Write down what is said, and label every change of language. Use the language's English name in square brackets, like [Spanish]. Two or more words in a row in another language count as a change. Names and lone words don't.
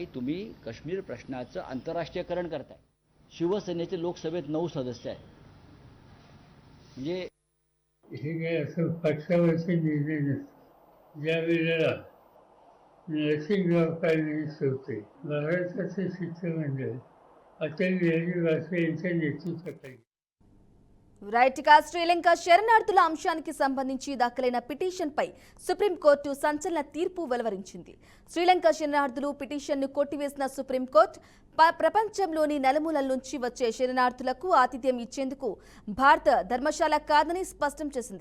[Marathi] तुम्ही काश्मीर प्रश्नाचं आंतरराष्ट्रीयकरण करताय. शिवसेनेचे लोकसभेत 9 सदस्य आहेत, म्हणजे हे काय असं पक्षावरचे निर्णय नसते. ज्या वेळेला नरसिंहराव फडणवीस होते, महाराष्ट्राचे शिष्टमंडळ अटल बिहारी वाजपेयी यांच्या नेतृत्वाखाली [Telugu] రైట్. ఇక శ్రీలంక శరణార్థుల అంశానికి సంబంధించి దాఖలైన పిటిషన్పై సుప్రీంకోర్టు సంచలన తీర్పు వెలువరించింది. శ్రీలంక శరణార్థులు పిటిషన్ను కొట్టివేసిన సుప్రీంకోర్టు ప్రపంచంలోని నలుమూలల నుంచి వచ్చే శరణార్థులకు ఆతిథ్యం ఇచ్చేందుకు భారత ధర్మశాల కాదని స్పష్టం చేసింది.